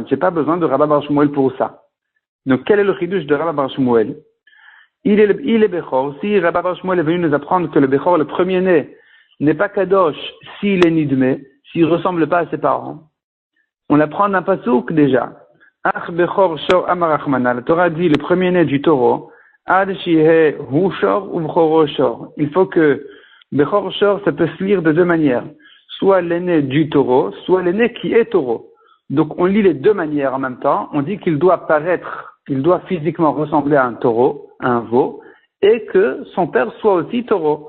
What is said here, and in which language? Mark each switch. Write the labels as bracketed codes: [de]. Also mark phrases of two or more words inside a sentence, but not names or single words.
[fr] J'ai pas besoin de Rabba bar Shmuel pour ça. Donc quel est le chidouche de Rabba bar Shmuel? Il est bechor. Si Rabba bar Shmuel est venu nous apprendre que le bechor, le premier-né, n'est pas kadosh s'il est nidme, s'il ressemble pas à ses parents, on l'apprend d'un pasouk déjà. [he] אך בכור שור אמר רחמנא. [fr] La Torah dit le premier-né du taureau, [he] עד שיהא הוא שור ובכורו שור. [fr] Il faut que [he] בכור שור, [fr] ça peut se lire de deux manières. Soit l'aîné du taureau, soit l'aîné qui est taureau. Donc on lit les deux manières en même temps. On dit qu'il doit paraître, il doit physiquement ressembler à un taureau, à un veau, et que son père soit aussi taureau.